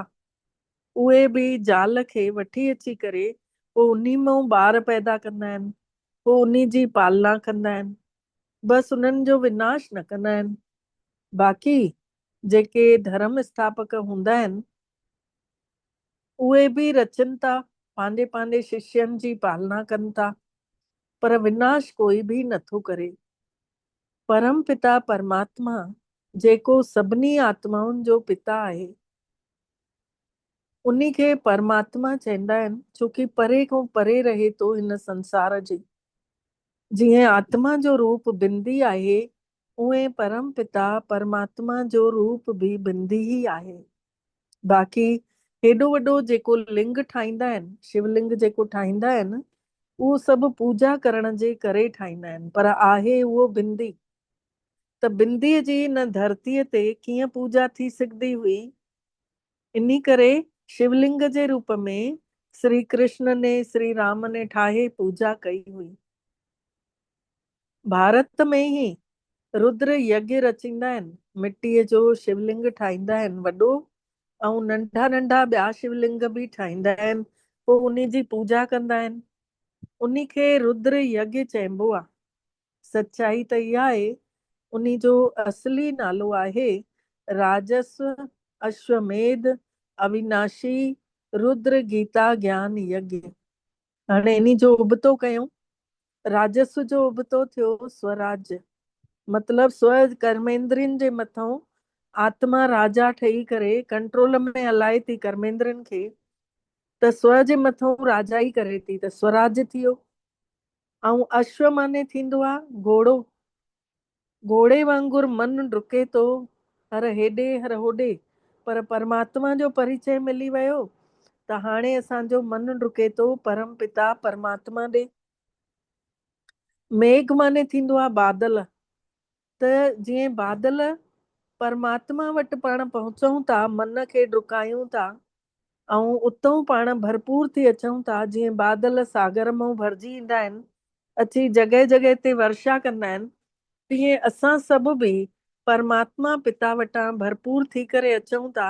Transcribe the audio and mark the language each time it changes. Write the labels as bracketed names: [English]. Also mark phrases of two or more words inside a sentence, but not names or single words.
[Sindhi] उहे भी ज़ाल खे वठी अची करे पोइ उन्हीं मां ॿार पैदा कंदा आहिनि, पोइ उन्हीं जी पालना कंदा आहिनि। बसि उन्हनि जो विनाश न कंदा आहिनि। बाक़ी जेके धर्म स्थापक हूंदा आहिनि उहे भी रचनि था, पंहिंजे पंहिंजे शिष्यनि जी पालना कनि था, पर विनाश कोई भी नथो करे। परम पिता परमात्मा जेको सभिनी आत्माउनि जो पिता आहे, उन्हीं खे परमात्मा चवंदा आहिनि, छोकी परे खां परे रहे थो हिन संसार जे। जीअं आत्मा जो रूप बिंदी आहे, उहे परम पिता परमात्मा जो रूप भी बिंदी ही आहे। बाक़ी हेॾो वॾो जेको लिंग ठाहींदा आहिनि, शिवलिंग जेको ठाहींदा आहिनि, उहो सभु पूजा करण जे करे ठाहींदा आहिनि, पर आहे उहो बिंदी। त बिंदीअ जी न धरतीअ ते कीअं पूजा थी सघंदी हुई। इन्ही करे शिवलिंग जे रूप में श्री कृष्ण ने श्री राम ने ठाहे पूजा कई हुई। भारत में ही रुद्र यज्ञ रचींदा आहिनि, मिटीअ जो शिवलिंग ठाहींदा आहिनि वॾो, ऐं नंढा नंढा ॿिया शिवलिंग भी ठाहींदा आहिनि, पोइ उन जी पूजा कंदा आहिनि। उन्ही खे रुद्र यज्ञ चइबो आहे। सच्चाई त इहा आहे, उन्ही जो असली नालो आहे राजस्व अश्वमेध अविनाशी रुद्र गीता ज्ञान यज्ञ। हाणे इन्ही जो उबतो कयूं। राजस्व जो उबतो थियो स्वराज्य, मतलब स्व कर्मेंद्रियनि जे मथां आत्मा राजा ठही करे कंट्रोल में हलाए थी कर्मेंद्रनि खे, त स्व जे मथां राजा ई करे थी, त स्वराज्य थियो। ऐं अश्व माने थींदो आहे घोड़ो। घोड़े वांगुर मन डुके थो, हर हेॾे हर होॾे, पर परमात्मा जो परिचय मिली वियो त हाणे असांजो मन डुके थो परम पिता परमात्मा ॾे। मेघ माने थींदो आहे बादल। त जीअं बादल परमात्मा वटि पाण पहुचूं था, मन खे डुकायूं था ऐं उतां पाण भरपूर थी अचूं था। जीअं बादल सागर मां भरिजी ईंदा आहिनि, अची जॻह जॻह ते वर्षा कंदा आहिनि, तीअं असां सभु भी परमात्मा पिता वटां भरपूर थी करे अचूं था।